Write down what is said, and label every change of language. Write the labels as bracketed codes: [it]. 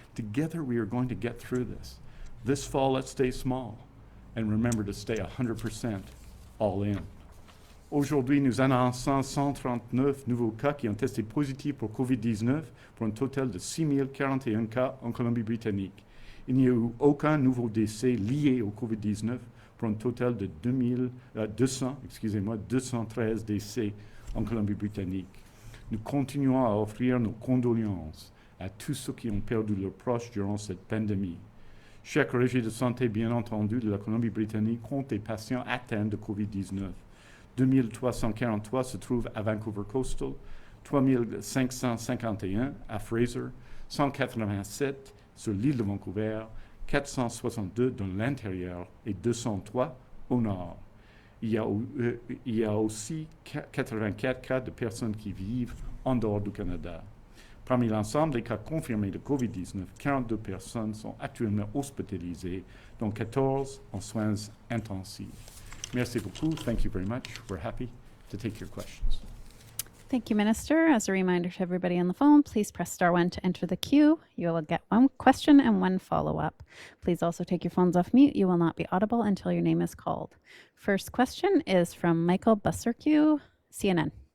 [en] Together we are going to get through this. This fall, let's stay small, and remember to stay 100% all in. [fr] Aujourd'hui, nous annonçons 139 nouveaux cas qui ont testé positifs pour COVID-19 pour un total de 6041 cas en Colombie-Britannique. Il n'y a eu aucun nouveau décès lié au COVID-19 pour un total de 213 décès en Colombie-Britannique. Nous continuons à offrir nos condoléances à tous ceux qui ont perdu leurs proches durant cette pandémie. Chaque régie de santé, bien entendu, de la Colombie-Britannique compte des patients atteints de COVID-19. 2343 se trouvent à Vancouver Coastal, 3551 à Fraser, 187 sur l'île de Vancouver, 462 dans l'intérieur et 203 au nord. Il y a aussi 84 cas de personnes qui vivent en dehors du Canada. Parmi l'ensemble des cas confirmés de COVID-19, 42 personnes sont actuellement hospitalisées, dont 14 en soins intensifs. Merci beaucoup. [en] Thank you very much. We're happy to take your questions. Thank you, Minister. As a reminder to everybody on the phone, please press *1 to enter the queue. You will get one question and one follow-up. Please also take your phones off mute. You will not be audible until your name is called. First question is from Michael Buserque, CNN.